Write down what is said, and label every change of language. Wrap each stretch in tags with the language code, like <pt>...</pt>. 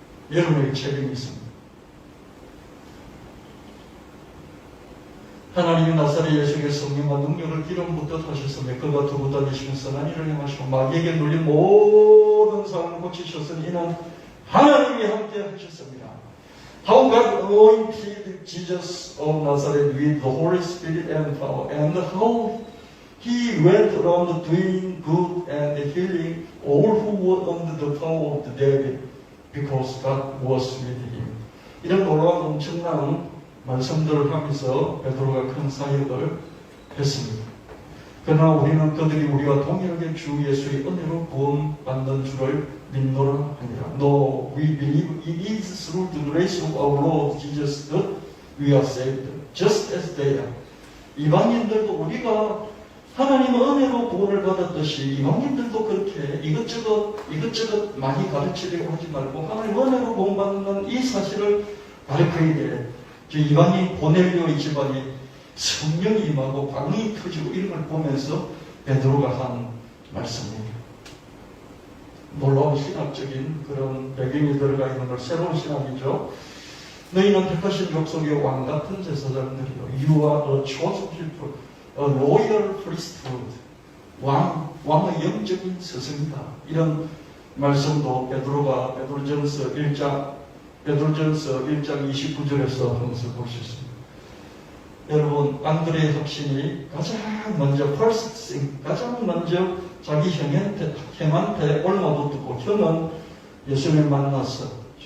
<ko>여러분에게 책임이 있습니다. 하나님이 나사렛 예수에게 성령과 능력을 기름 붓듯 하셨으며 그가 두고 다니시는 선한 일을 행하시고 마귀에게 눌린 모든 사람을 고치셨으니 이는 하나님이 함께 하셨습니다.</ko> <en>How God anointed Jesus of Nazareth with the Holy Spirit and power, and how He went around doing good and healing all who were under the power of the devil, because God was with him.</en> <ko>이런 놀라운 엄청난 말씀들을 하면서 베드로가 큰 사역을 했습니다. 그러나 우리는 그들이 우리와 동일하게 주 예수의 은혜로 구원받는 줄을 믿노라 하니라.</ko> <en>No, we believe it is through the grace of our Lord Jesus that we are saved, just as they are.</en> <ko>이방인들도 우리가 하나님의 은혜로 구원을 받았듯이 이방인들도 그렇게 이것저것 많이 가르치려고 하지 말고 하나님의 은혜로 구원받는 이 사실을 가르쳐야 돼. 이방인 고넬료의 집안이 성령이 임하고 광이 터지고 이런 걸 보면서 베드로가 한 말씀입니다. 놀라운 신학적인 그런 배경이 들어가 있는 걸 새로운 신학이죠. 너희는 택하신 족속의 왕 같은 제사장들이요.</ko> <en>You are a chosen people, a royal priesthood.</en> <ko>왕의 영적인 스승이다. 이런 말씀도 베드로전서 1장 29절에서 하면서 볼 수 있습니다. 여러분, 안드레의 확신이 가장 먼저 자기 형한테 올마붙고 형은 예수님을 만났어.</ko>